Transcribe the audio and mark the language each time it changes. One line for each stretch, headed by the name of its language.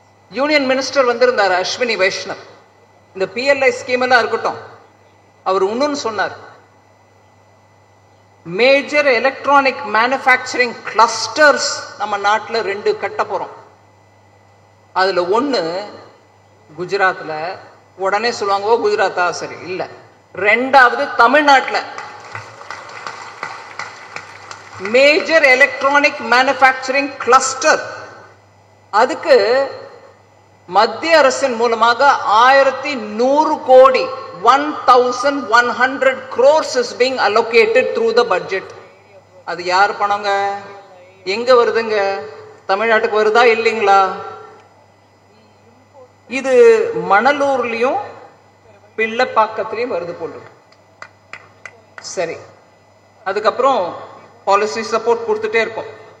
Tamil: Union minister வந்திருந்தார் அஸ்வினி வைஷ்ணவ். இந்த PLI scheme எல்லாம் இருக்கட்டும், அவர் இன்னொன்னு சொன்னார், மேஜர் எலக்ட்ரானிக் மேனுஃபேக்சரிங் கிளஸ்டர்ஸ் நம்ம நாட்டில் 2 கட்ட போறோம். அதுல 1 குஜராத்ல. உடனே சொல்லுவாங்க, ஓ குஜராத்தா, சரி இல்ல. 2வது தமிழ்நாட்டில் மேஜர் எலக்ட்ரானிக் மேனுஃபேக்சரிங் கிளஸ்டர். அதுக்கு மத்திய அரசின் மூலமாக 1100 கோடி
English: 1100 crores is being allocated through the budget.
Tamil: அது யார் பணங்க, எங்க வருதுங்க, தமிழ்நாட்டுக்கு வருதா இல்லைங்களா? இது மணலூர்லயும் பிள்ளைப்பாக்கத்திலையும் வருது போல். சரி, அதுக்கப்புறம் பாலிசி சப்போர்ட் கொடுத்துட்டே இருக்கோம்.